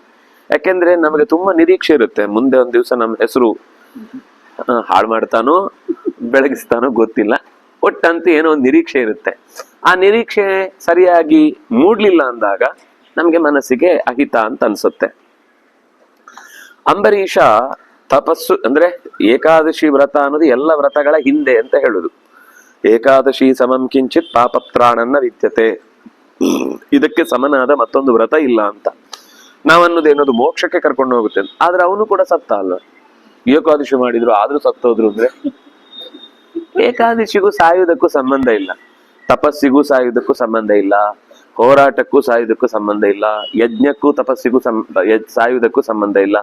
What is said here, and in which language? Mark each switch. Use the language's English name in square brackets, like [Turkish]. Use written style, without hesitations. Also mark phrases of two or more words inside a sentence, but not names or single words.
[Kannada] ಯಾಕೆಂದ್ರೆ ನಮಗೆ ತುಂಬಾ ನಿರೀಕ್ಷೆ ಇರುತ್ತೆ, ಮುಂದೆ ಒಂದ್ ದಿವಸ ನಮ್ಮ ಹೆಸರು ಹಾಳು ಮಾಡ್ತಾನೋ ಬೆಳಗಿಸ್ತಾನೋ ಗೊತ್ತಿಲ್ಲ, ಒಟ್ಟಂತೂ ಏನೋ ಒಂದು ನಿರೀಕ್ಷೆ ಇರುತ್ತೆ. ಆ ನಿರೀಕ್ಷೆ ಸರಿಯಾಗಿ ಮೂಡ್ಲಿಲ್ಲ ಅಂದಾಗ ನಮ್ಗೆ ಮನಸ್ಸಿಗೆ ಅಹಿತ ಅಂತ ಅನ್ಸುತ್ತೆ. ಅಂಬರೀಷ ತಪಸ್ಸು ಅಂದ್ರೆ ಏಕಾದಶಿ ವ್ರತ ಅನ್ನೋದು ಎಲ್ಲ ವ್ರತಗಳ ಹಿಂದೆ ಅಂತ ಹೇಳುದು. [Sanskrit] ಏಕಾದಶಿ ಸಮಂ ಕಿಂಚಿತ್ ಪಾಪತ್ರಾಣನ್ನ ವಿದ್ಯತೆ, [Kannada] ಇದಕ್ಕೆ ಸಮನಾದ ಮತ್ತೊಂದು ವ್ರತ ಇಲ್ಲ ಅಂತ. ನಾವನ್ನೋದೇನೋದು ಮೋಕ್ಷಕ್ಕೆ ಕರ್ಕೊಂಡು ಹೋಗುತ್ತೆ. ಆದ್ರೆ ಅವನು ಕೂಡ ಸತ್ತ ಅಲ್ವ? ಏಕಾದಶಿ ಮಾಡಿದ್ರು ಆದ್ರೂ ಸತ್ತೋದ್ರು ಅಂದ್ರೆ ಏಕಾದಶಿಗೂ ಸಾಯುವುದಕ್ಕೂ ಸಂಬಂಧ ಇಲ್ಲ, ತಪಸ್ಸಿಗೂ ಸಾಯುವುದಕ್ಕೂ ಸಂಬಂಧ ಇಲ್ಲ, ಹೋರಾಟಕ್ಕೂ ಸಾಯುವುದಕ್ಕೂ ಸಂಬಂಧ ಇಲ್ಲ, ಯಜ್ಞಕ್ಕೂ ತಪಸ್ಸಿಗೂ ಸಾಯುವುದಕ್ಕೂ ಸಂಬಂಧ ಇಲ್ಲ.